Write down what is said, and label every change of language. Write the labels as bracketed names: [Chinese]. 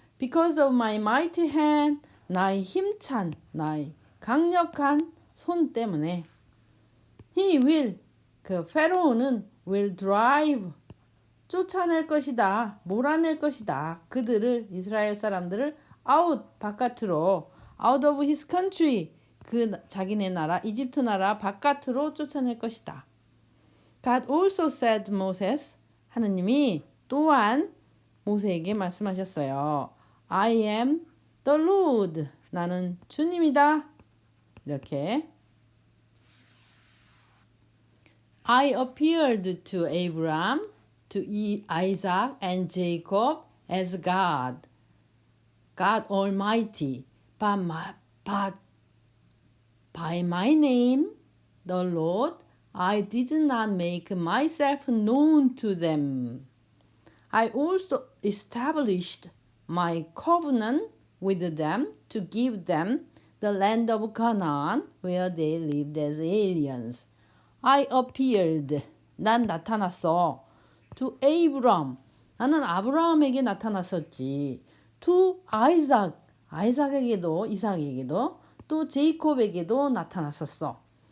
[English] Because of my mighty hand, [Korean] 나의 힘찬, 나의 강력한 손 때문에 [English] he will, [Korean] 그 페로우는 [English] will drive, [Korean] 쫓아낼 것이다. 몰아낼 것이다. 그들을, 이스라엘 사람들을 out, 바깥으로, [English] out of his country, [Korean] 그 자기네 나라, 이집트 나라 바깥으로 쫓아낼 것이다. [English] God also said to Moses, [Korean] 하느님이 또한 모세에게 말씀하셨어요. [English] I am the Lord. [Korean] 나는 주님이다. 이렇게. [English] I appeared to Abraham, to Isaac and Jacob as God Almighty, but by my name, the Lord, I did not make myself known to them. I also established my covenant with them to give them the land of Canaan where they lived as aliens. I appeared. [Korean] 난 나타났어. [English] To Abraham. [Korean] 나는 아브라함에게 나타났었지. [English] To Isaac. [Korean] 이삭에게도 또 제이콥에게도 나타났어.